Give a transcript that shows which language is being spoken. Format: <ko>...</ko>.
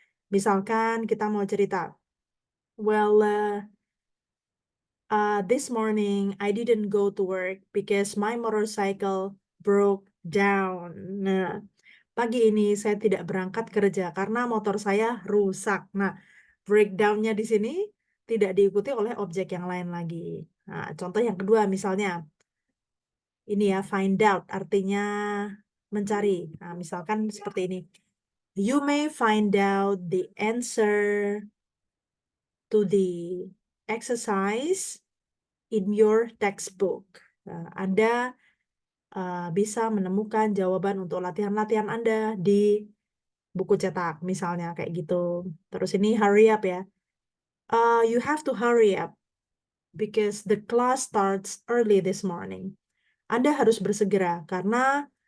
<id>Misalkan kita mau cerita,</id> <en>well, this morning I didn't go to work because my motorcycle broke down.</en> <id>Nah, pagi ini saya tidak berangkat kerja karena motor saya rusak. Nah, breakdown-nya di sini tidak diikuti oleh objek yang lain lagi. Nah, contoh yang kedua misalnya, ini ya, find out artinya mencari. Nah, misalkan seperti ini.</id> <en>You may find out the answer to the exercise in your textbook.</en> <id>Nah, Anda bisa menemukan jawaban untuk latihan-latihan Anda di buku cetak, misalnya kayak gitu. Terus ini hurry up ya.</id> <en>You have to hurry up because the class starts early this morning.</en> <id>Anda harus bersegera karena</id>